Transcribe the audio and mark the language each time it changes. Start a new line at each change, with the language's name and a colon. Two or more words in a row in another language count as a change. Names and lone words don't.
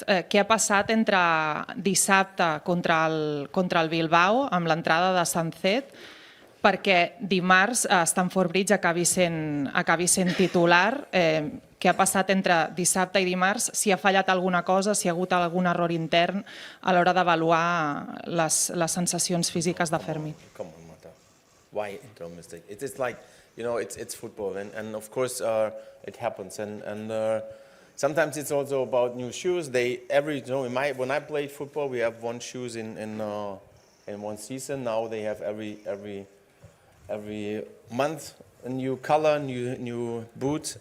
Catalan: Què ha passat entre dissabte contra el Bilbao amb l'entrada de Sancet perquè dimarts a Stamford Bridge acabi sent titular? Què ha passat entre dissabte i dimarts? Si ha fallat alguna cosa, si hi ha hagut algun error intern a l'hora d'avaluar les sensacions físiques de Fermín?
English: Why internal mistake? It's like, it's football, and of course it happens, and sometimes it's also about new shoes. When I played football, we have one shoes in one season. Now they have every month a new color, new boot.